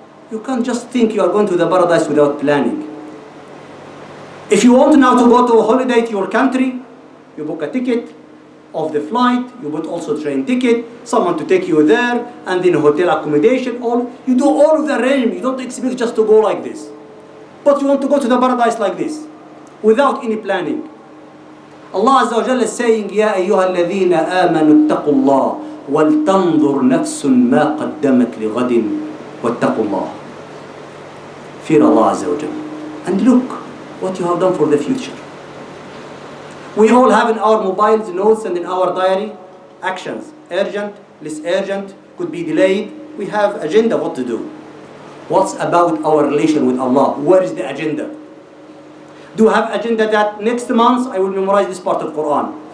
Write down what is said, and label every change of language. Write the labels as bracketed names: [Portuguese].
[English] You can't just think you are going to the paradise without planning. If you want now to go to a holiday to your country, you book a ticket of the flight, you book also train ticket, someone to take you there, and then hotel accommodation, you do all of the arrangement. You don't expect just to go like this. But you want to go to the paradise like this, without any planning. Allah Azza wa Jalla is saying, [Arabic] يَا أَيُّهَا الَّذِينَ آمَنُوا اتَّقُوا اللَّهَ وَلْتَنظُرْ نَفْسٌ مَا قَدَّمَتْ لِغَدٍ وَاتَّقُوا اللَّهَ. [English] Fear Allah Azza wa Jalla. And look what you have done for the future. We all have in our mobiles notes and in our diary actions. Urgent, less urgent, could be delayed. We have agenda what to do. What's about our relation with Allah? Where is the agenda? Do you have agenda that next month I will memorize this part of Quran?